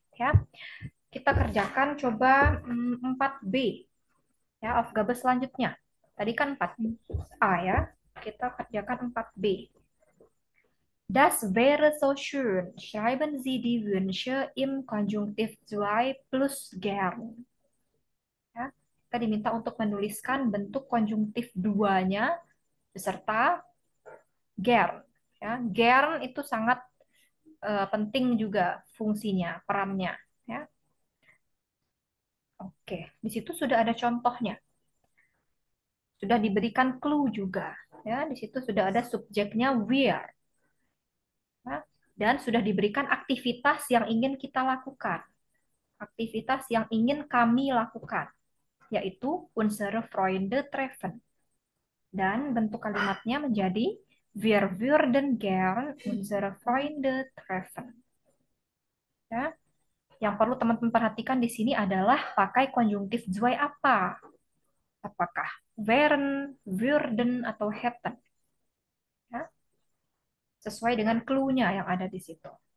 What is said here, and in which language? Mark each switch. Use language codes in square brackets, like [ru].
[id] Ya, kita kerjakan coba 4B. Ya, Aufgabe selanjutnya. Tadi kan 4A ya. Kita kerjakan 4B. [de] Das wäre so schön. Schreiben Sie die Wünsche im Konjunktiv 2 plus gern. [id] Ya, kita diminta untuk menuliskan bentuk konjunktif 2-nya beserta gern. Ya, gern itu sangat penting juga fungsinya, perannya. Ya. Oke, di situ sudah ada contohnya. Sudah diberikan clue juga. Ya, di situ sudah ada subjeknya wir. Ya, dan sudah diberikan aktivitas yang ingin kita lakukan. Aktivitas yang ingin kami lakukan, yaitu [de] unsere Freunde treffen. [id] Dan bentuk kalimatnya menjadi [de] wir würden gern unsere Freunde treffen. [id] Ya. Yang perlu teman-teman perhatikan di sini adalah pakai konjungtif zwei apa? Apakah wären, würden, atau hätten? Ya. Sesuai dengan clue-nya yang ada di situ.